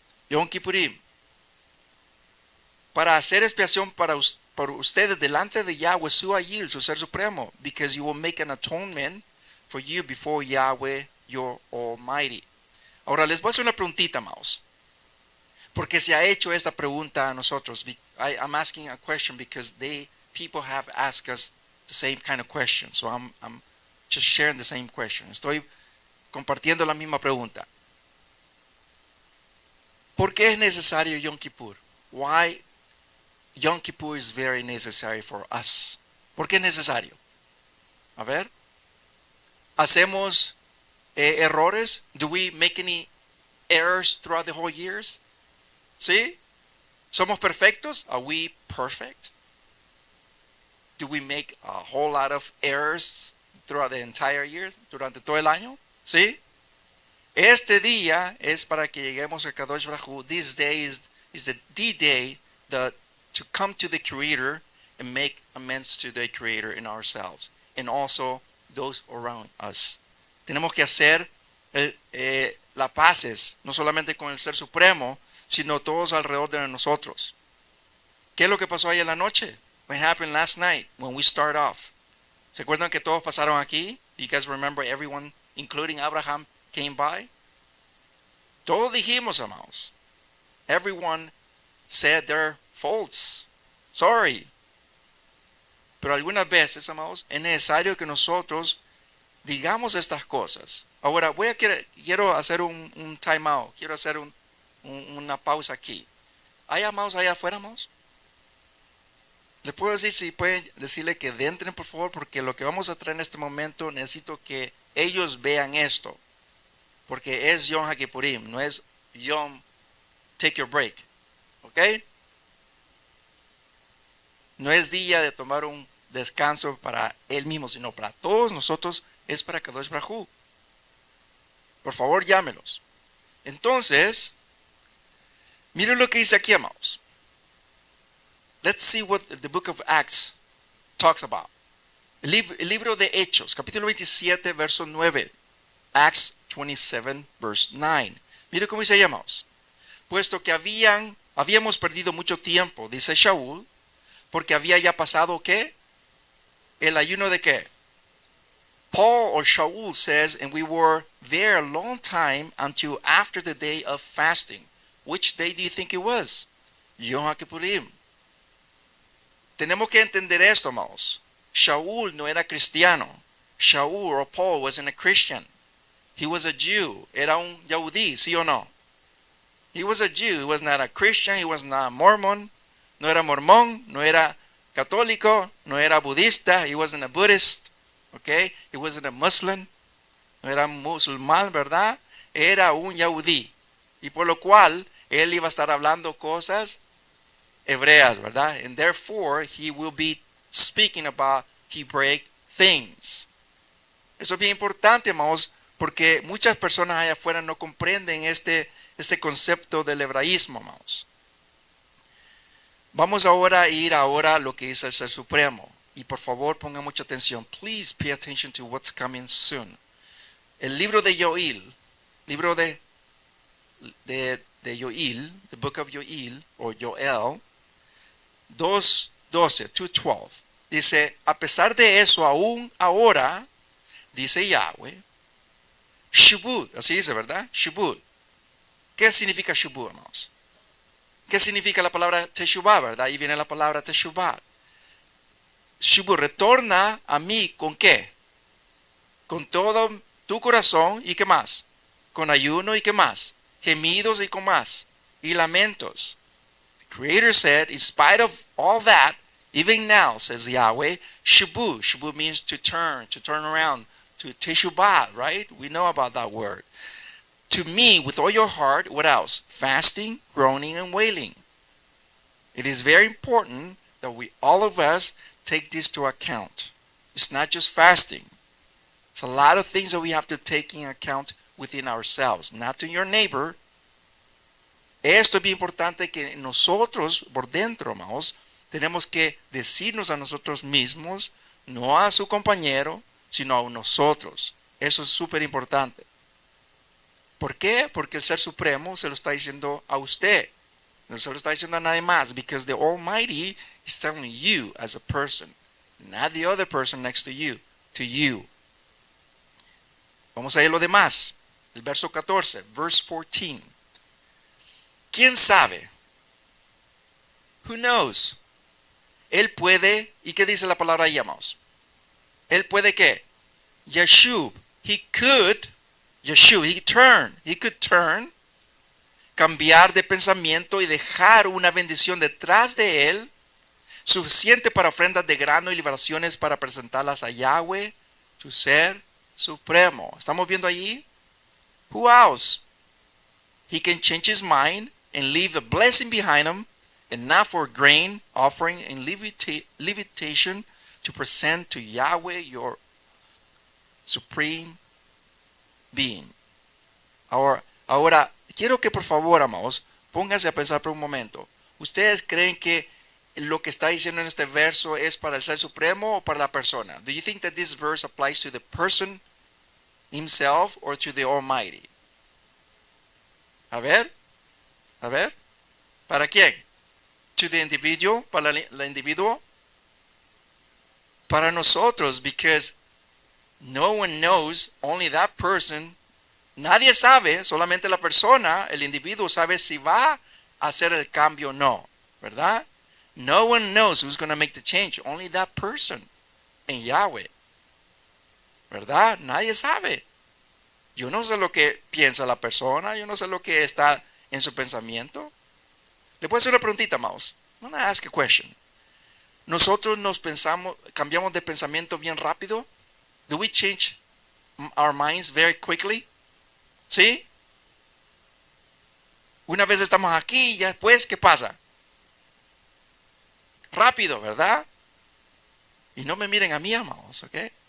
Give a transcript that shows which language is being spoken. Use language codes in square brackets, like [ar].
[es] Yom Kippurim. Para hacer expiación por ustedes delante de Yahweh su Ayil, su Ser Supremo, [en] because you will make an atonement for you before Yahweh your Almighty. [es] Ahora les voy a hacer una preguntita, amados. Porque se ha hecho esta pregunta a nosotros. [en] I'm asking a question because people have asked us the same kind of question. So I'm just sharing the same question. [es] Estoy compartiendo la misma pregunta. ¿Por qué es necesario Yom Kippur? [en] Why Yom Kippur is very necessary for us. [es] ¿Por qué es necesario? A ver. ¿Hacemos errores? [en] Do we make any errors throughout the whole years? [es] ¿Sí? ¿Somos perfectos? [en] Are we perfect? Do we make a whole lot of errors throughout the entire year? [es] Durante todo el año? ¿Sí? Este día es para que lleguemos a Kadosh Baruch Hu. [en] This day is the D-Day to come to the Creator and make amends to the Creator in ourselves. And also those around us. [es] Tenemos que hacer las paces, no solamente con el Ser Supremo, sino todos alrededor de nosotros. ¿Qué es lo que pasó ayer en la noche? [en] What happened last night when we start off? [es] ¿Se acuerdan que todos pasaron aquí? [en] You guys remember everyone, including Abraham, came by? [es] Todos dijimos, amados. [en] Everyone said their faults. Sorry. [es] Pero algunas veces, amados, es necesario que nosotros digamos estas cosas. Ahora, quiero hacer un [en] time out. [es] Quiero hacer una pausa aquí. ¿Hay amados allá afuera, amados? Les puedo decir, si pueden decirle que entren, por favor, porque lo que vamos a traer en este momento, necesito que ellos vean esto. Porque es Yom Hakippurim, no es Yom [en] Take Your Break. [es] ¿Ok? No es día de tomar un descanso para él mismo, sino para todos nosotros, es para Kadosh Baruj. Por favor, llámelos. Entonces, miren lo que dice aquí, amados. [en] Let's see what the book of Acts talks about. [es] El libro de Hechos, capítulo 27, verso 9. [en] Acts 27, verse 9. [es] Mire cómo dice, amados. Puesto que habíamos perdido mucho tiempo, dice Shaul, porque había ya pasado, ¿qué? El ayuno de ¿qué? [en] Paul or Shaul says, and we were there a long time until after the day of fasting. Which day do you think it was? [he] Yom Hakippurim. [es] Tenemos que entender esto, amados. Shaul no era cristiano. [en] Shaul or Paul wasn't a Christian. He was a Jew. [es] Era un Yahudí, ¿sí o no? [en] He was a Jew. He was not a Christian. He was not a Mormon. [es] No era mormón. No era católico. No era budista. [en] He wasn't a Buddhist. Okay? He wasn't a Muslim. [es] No era musulmán, ¿verdad? Era un Yahudí. Y por lo cual, él iba a estar hablando cosas hebreas, ¿verdad? [en] And therefore, he will be speaking about Hebraic things. [es] Eso es bien importante, amados, porque muchas personas allá afuera no comprenden este concepto del hebraísmo, amados. Vamos ahora a ir a lo que dice el Ser Supremo. Y por favor, pongan mucha atención. [en] Please pay attention to what's coming soon. [es] El libro de Yoel, libro de Yoel, [en] the book of Yoel, [es] o Joel, 2:12, dice, a pesar de eso, aún ahora, dice Yahweh, Shubut, así dice, ¿verdad? Shubut. ¿Qué significa Shubut, hermanos? ¿Qué significa la palabra Teshuvah, verdad? Ahí viene la palabra Teshuvah. Shubut, retorna a mí, ¿con qué? Con todo tu corazón, ¿y qué más? Con ayuno, ¿y qué más? Gemidos, ¿y con más? Y lamentos. [en] Creator said, in spite of all that, even now, says Yahweh, Shabu. Shabu means to turn around, to teshubah, right? We know about that word. To me, with all your heart, what else? Fasting, groaning, and wailing. It is very important that all of us, take this to account. It's not just fasting. It's a lot of things that we have to take in account within ourselves, not to your neighbor. [es] Esto es bien importante que nosotros, por dentro, amados, tenemos que decirnos a nosotros mismos, no a su compañero, sino a nosotros. Eso es súper importante. ¿Por qué? Porque el Ser Supremo se lo está diciendo a usted. No se lo está diciendo a nadie más. [en] Because the Almighty is telling you as a person, not the other person next to you, to you. [es] Vamos a ver lo demás. El verso 14, [en] verse 14. [es] ¿Quién sabe? [en] Who knows? [es] Él puede, ¿y qué dice la palabra ahí, amados? Él puede ¿qué? Yeshub. [en] He could turn, [es] cambiar de pensamiento y dejar una bendición detrás de él, suficiente para ofrendas de grano y liberaciones para presentarlas a Yahweh, tu Ser Supremo. ¿Estamos viendo allí? [en] Who else? He can change his mind and leave a blessing behind him, and not for grain offering and levitation to present to Yahweh your supreme being. [es] Ahora, quiero que por favor, amados, pónganse a pensar por un momento. ¿Ustedes creen que lo que está diciendo en este verso es para el Ser Supremo o para la persona? [en] Do you think that this verse applies to the person himself or to the Almighty? [es] A ver. ¿Para quién? [en] To the individual, [es] para la individuo. Para nosotros, [en] because no one knows, only that person. [es] Nadie sabe, solamente la persona, el individuo sabe si va a hacer el cambio o no, ¿verdad? [en] No one knows who's going to make the change. Only that person and Yahweh. [es] ¿Verdad? Nadie sabe. Yo no sé lo que piensa la persona. Yo no sé lo que está en su pensamiento. Le puedo hacer una preguntita, Maus. [en] I'm going to ask a question. [es] Nosotros cambiamos de pensamiento bien rápido. [en] Do we change our minds very quickly? [es] ¿Sí? Una vez estamos aquí y después, ¿qué pasa? Rápido, ¿verdad? Y no me miren a mí, amados, ¿ok?